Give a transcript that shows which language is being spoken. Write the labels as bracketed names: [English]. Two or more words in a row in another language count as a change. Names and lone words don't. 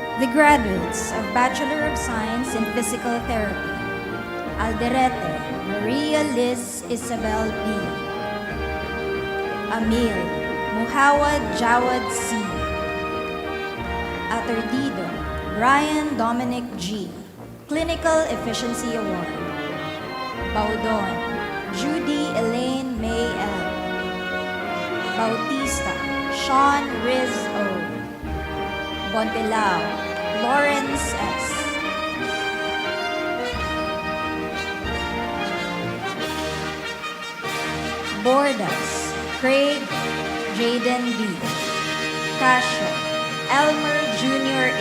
[English] graduates of Bachelor of Science in Physical Therapy, Alderete Maria Liz Isabel B. Amil Muhawad Jawad C. Aturdido Brian Dominic G. Clinical Efficiency Award. Baudon Judy Elaine May L. Bautista Sean Riz O. Bontelao Lawrence S. Bordas Craig Jaden B. Casio Elmer Jr. A.